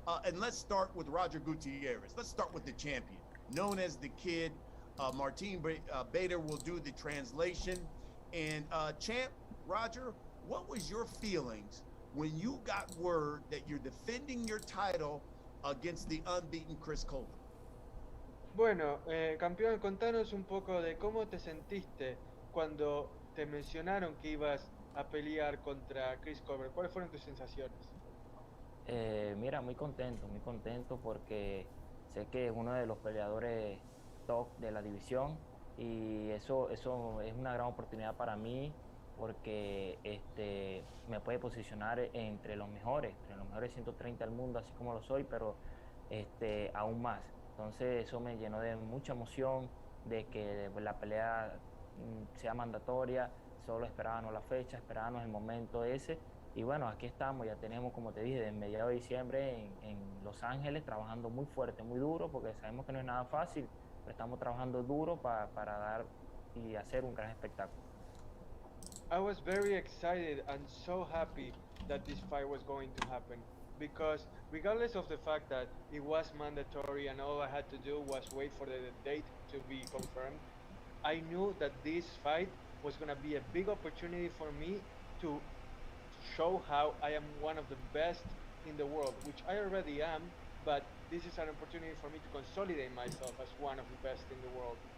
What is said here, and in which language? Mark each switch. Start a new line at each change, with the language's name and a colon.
English: And let's start with Roger Gutierrez. Let's start with the champion, known as the Kid. Martin Bader will do the translation. And champ, Roger, what was your feelings when you got word that you're defending your title against the unbeaten Chris Colbert?
Spanish: Bueno, campeón, contanos un poco de cómo te sentiste cuando te mencionaron que ibas a pelear contra Chris Colbert. ¿Cuáles fueron tus sensaciones? Mira, muy contento porque sé que es uno de los peleadores top de la división y eso es una gran oportunidad para mí porque me puede posicionar entre los mejores 130 del mundo, así como lo soy, pero aún más. Entonces eso me llenó de mucha emoción de que la pelea sea mandatoria. Solo esperábamos la fecha, esperábamos el momento ese. Y bueno, aquí estamos, ya tenemos, como te dije, de mediados de diciembre en Los Ángeles, trabajando muy fuerte, muy duro, porque sabemos que no es nada fácil, pero estamos trabajando duro para dar y hacer un gran espectáculo.
English: I was very excited and so happy that this fight was going to happen because regardless of the fact that it was mandatory and all I had to do was wait for the date to be confirmed, I knew that this fight was going to be a big opportunity for me to show how I am one of the best in the world, which I already am, but this is an opportunity for me to consolidate myself as one of the best in the world.